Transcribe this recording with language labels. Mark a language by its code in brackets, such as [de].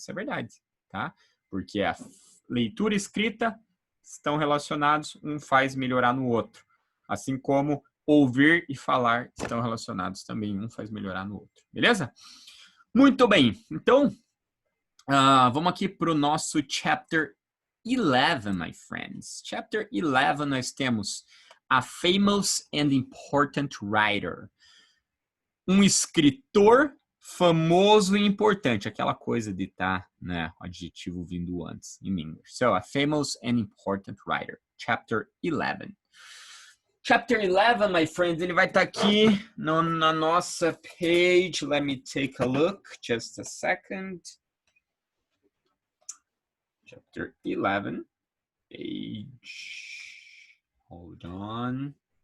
[pt] Isso é verdade, tá? Porque a leitura e escrita estão relacionados, um faz melhorar no outro. Assim como ouvir e falar estão relacionados também, um faz melhorar no outro. Beleza? Muito bem. Então, vamos aqui para o nosso Chapter 11, [en] my friends. [pt] Chapter 11, nós temos [en] a famous and important writer. [pt] Um escritor famoso e importante. Aquela coisa de estar, né, o adjetivo vindo antes, em inglês. [en] So, a famous and important writer. Chapter 11. [pt] Chapter 11, [en] my friends, [pt] ele vai estar aqui na nossa page. [en] Let me take a look, just a second. Chapter 11, page, hold on.